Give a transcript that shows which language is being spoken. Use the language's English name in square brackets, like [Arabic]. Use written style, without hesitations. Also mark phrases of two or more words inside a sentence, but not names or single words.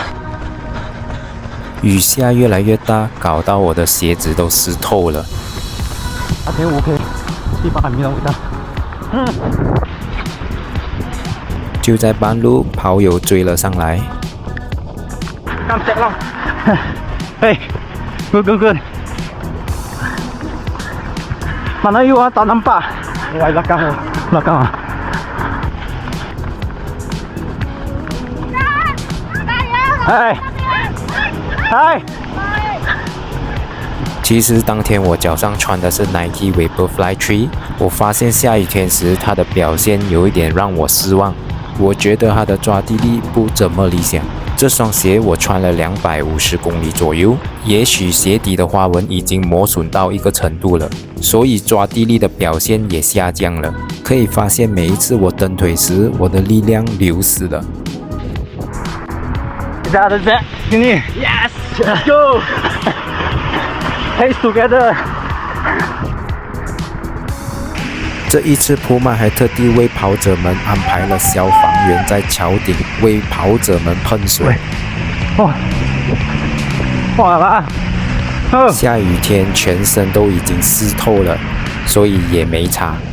[Chinese] 雨下越来越大，搞到我的鞋子都湿透了。 8.5K，第8米的味道。就在半路，跑友追了上来。刚跌了， [Malay] 哎 ，good。Mana you tak nampak? Wah, belakang ah. 嗨！ [Chinese] 其实当天我脚上穿的是 Nike Vaporfly 3，我发现下雨天时它的表现有一点让我失望，我觉得它的抓地力不怎么理想。这双鞋我穿了250公里左右，也许鞋底的花纹已经磨损到一个程度了，所以抓地力的表现也下降了。可以发现每一次我蹬腿时，我的力量流失了。 [English] That's it. Sini. Yes. Let's go. Pace together. [Chinese] 这一次普马还特地为跑者们安排了消防员在桥顶为跑者们喷水。哇啦！下雨天全身都已经湿透了，所以也没差。